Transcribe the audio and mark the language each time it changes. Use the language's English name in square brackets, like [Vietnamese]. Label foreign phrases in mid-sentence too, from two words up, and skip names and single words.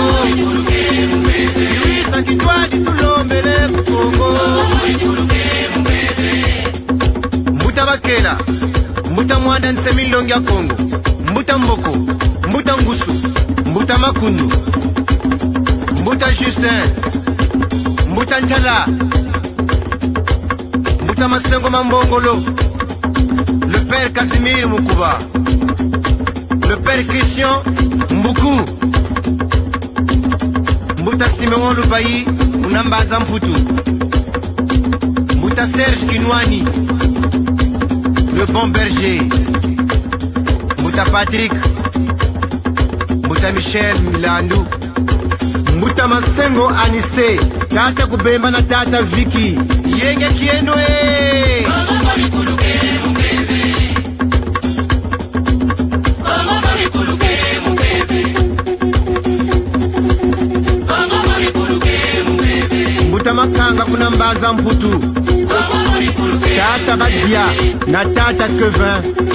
[Kongo] iwisa kitwadi tulombele kukongo mbuta bakela mbuta mwanda nsemilongi ya kongo mbuta mboko mbuta ngusu mbuta makundu mbuta Justin mbuta ntala mbuta masengo mambongolo [French] le père [Kongo] Casimir Mukuba [French] le père [Kongo] Christian Mbuku mbuta Simeon Lubayi unambaza mputu mbuta Serge Kinwani [French] le bon berger [Kongo] mbuta Patrick mbuta Michel Milandu mbuta Masengo Anise tata Kubemba na tata Vicky yenge kiendo mbuta Makanga kuna mbaza mputu tata Badia na tata Kevin